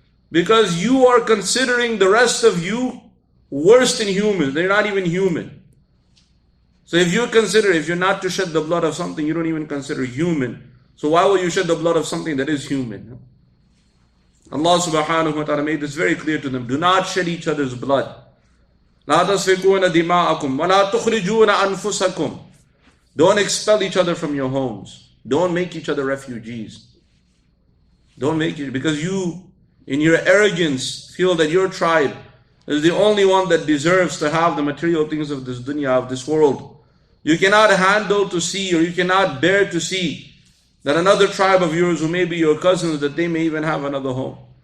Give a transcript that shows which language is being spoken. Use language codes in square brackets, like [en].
[en] Because you are considering the rest of you worse than humans. They're not even human. So if you're not to shed the blood of something you don't even consider human, so why will you shed the blood of something that is human? Allah subhanahu wa ta'ala made this very clear to them. Do not shed each other's blood. [ar] لا تسفكون دماءكم ولا تخرجون أنفسكم. [en] Don't expel each other from your homes. Don't make each other refugees. Don't make it, because you, in your arrogance, feel that your tribe is the only one that deserves to have the material things of this dunya, of this world. You cannot handle to see, or you cannot bear to see that another tribe of yours, who may be your cousins, that they may even have another home.